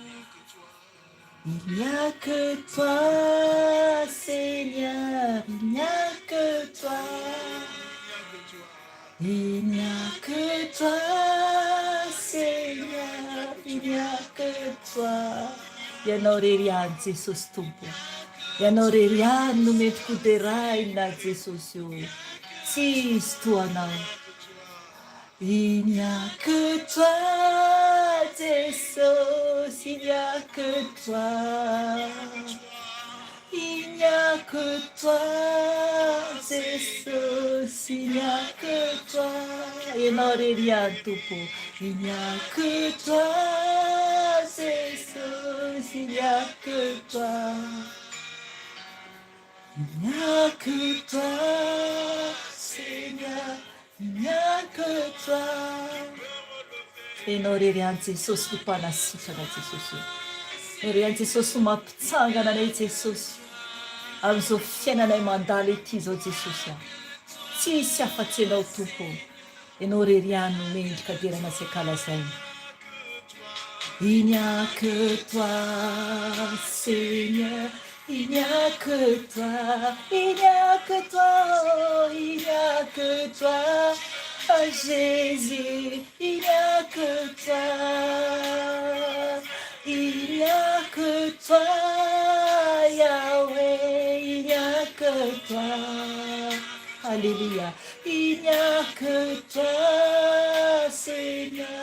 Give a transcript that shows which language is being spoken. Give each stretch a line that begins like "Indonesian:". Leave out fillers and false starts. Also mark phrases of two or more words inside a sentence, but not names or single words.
French: Il n'y a que toi, Seigneur, il n'y a que toi. Il n'y a que toi, Seigneur, il n'y a que toi.
Malagasy: Ianao rery ihany Jesosy tompo. Ianao rery ihany no mety koderaina Jesosy io. Tsisy toanao.
French: Il n'y a que toi, Jesosy, il n'y a que toi. Il n'y a que toi, Jesús, il n'y a que toi.
Malagasy: Ianao rery ihany tompo.
French: Il n'y a que toi, Jesús, il n'y a que toi. Il n'y a que toi, Seigneur, il n'y a que toi.
Malagasy: Ianao rery ihany Jesosy no mpanasitrana Jesosy. Rery ihany Jesosy no mampitsangana anay Jesosy. Amin'izao fiainanay mandalo ety izao Jesosy a. Tsisy afa-tsy ianao tompo. Ianao rery ihany no mendrika derana sy ankalazaina.
French: Il n'y a que toi, Seigneur, il n'y a que toi, il n'y a que toi, il n'y a que toi, oh Jésus, il n'y a que toi, il n'y a que toi, Yahweh, il n'y a que toi, Alléluia, il n'y a que toi, Seigneur.